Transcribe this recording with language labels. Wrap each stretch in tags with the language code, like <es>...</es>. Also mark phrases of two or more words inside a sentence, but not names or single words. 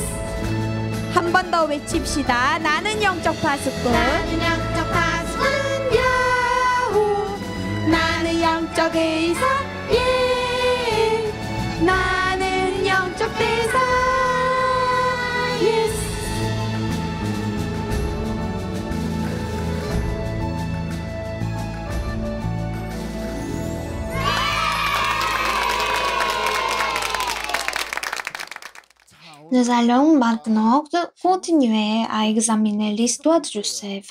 <ko>한 번 더 외칩시다. 나는 영적 파수꾼. 나는 영적 파수꾼 야호. 나는 영적 의사 예. 나는 영적 대사 예스.</ko> <fr>Nous allons maintenant continuer à examiner l'histoire de Joseph.</fr>